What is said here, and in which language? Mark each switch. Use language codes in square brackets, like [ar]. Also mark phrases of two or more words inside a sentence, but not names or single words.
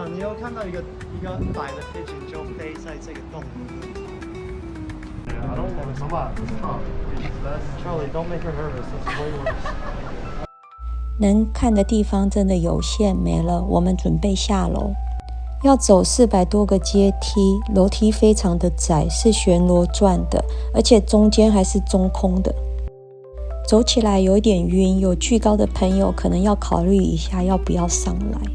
[zh] 有看到一個白的 pigeon 就飛在這個洞裡。 [en] I don't want to come up. Charlie, don't make her nervous. That's way worse. [zh] 能看的地方真的有限，沒了。我們準備下樓，要走400多個階梯，樓梯非常的窄，是旋螺轉的，而且中間還是中空的。走起來有一點暈，有懼高的朋友可能要考慮一下要不要上來。